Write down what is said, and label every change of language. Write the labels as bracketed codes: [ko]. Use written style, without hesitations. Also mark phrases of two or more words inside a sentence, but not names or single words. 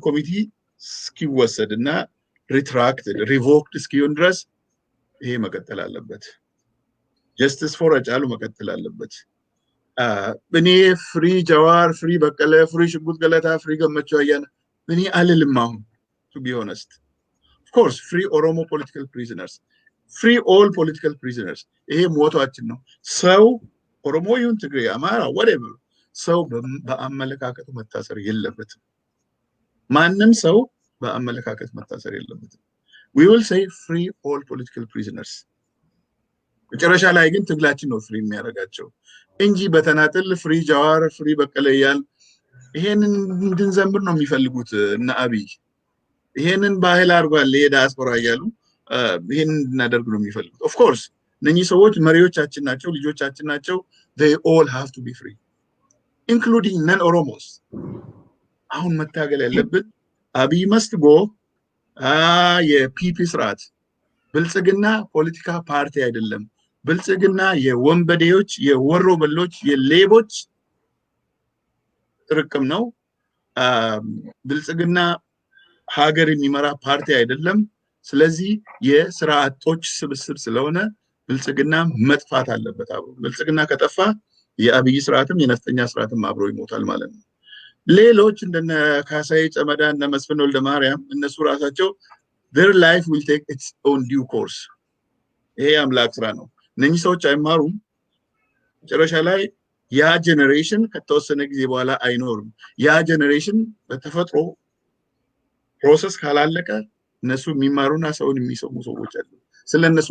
[am] ኮሚቲ እስኪወሰድና [en] retracted revoked [am] እስኪሆን ድረስ ይሄ መቀጠል አለበት። [en] justice for Hachalu [am] መቀጠል አለበት። እኔ ፍሪ ጀዋር፣ ፍሪ በቀለ፣ ፍሪ ሽጉጥ ገለታ፣ ፍሪ ገመቹ አያና እኔ አልልም። አሁን [en] to be honest of course free ኦሮሞ political prisoners, free all political prisoners [am] ይሄ ሞቷችን ነው። ሰው ኦሮሞ ይሁን ትግሬ፣ አማራ whatever ሰው በአመለካከቱ መታሰር የለበትም። ማንም ሰው በአመለካከት መታሰር የለበትም። [en] we will say free all political prisoners። [am] መጨረሻ ላይ ግን ትግላችን ነው ፍሪ የሚያደርጋቸው እንጂ በተናጥል ፍሪ ጃዋር፣ ፍሪ በቀለ እያል ይሄንን እንድንዘምር ነው የሚፈልጉት እና አብይ ይሄንን ባህል አድርጓል የዲያስፖራ እያሉ ይሄንን እንድናደርግ ነው የሚፈልጉት። [en] of course [am] እነኚህ ሰዎች መሪዎቻችን ናቸው፣ ልጆቻችን ናቸው። [en] they all have to be free including non oromos። [am] አሁን መታገል ያለብን አብይ [en] must go [am] የፒፒ ስርዓት ብልጽግና ፖለቲካ ፓርቲ አይደለም። ብልጽግና የወንበዴዎች፣ የወሮ በሎች፣ የሌቦች ጥርቅም ነው። ብልጽግና ሀገር የሚመራ ፓርቲ አይደለም። ስለዚህ የስራ አጦች ስብስብ ስለሆነ ብልጽግና መጥፋት አለበት። አብሮ ብልጽግና ከጠፋ የአብይ ስርዓትም የነፍጠኛ ስርዓትም አብሮ ይሞታል ማለት ነው። ሌሎች እንደነ ካሳዬ ጨመዳ እና መስፍን ወልደ ማርያም እነሱ ራሳቸው [en] their life will take its own due course። [am] ይሄ አምላክ ስራ ነው። እነኚህ ሰዎች አይማሩም። መጨረሻ ላይ ያ ጄኔሬሽን ከተወሰነ ጊዜ በኋላ አይኖርም። ያ ጄኔሬሽን በተፈጥሮ ፕሮሰስ ካላለቀ እነሱ የሚማሩና ሰውን የሚሰሙ ሰዎች አሉ። ስለነሱ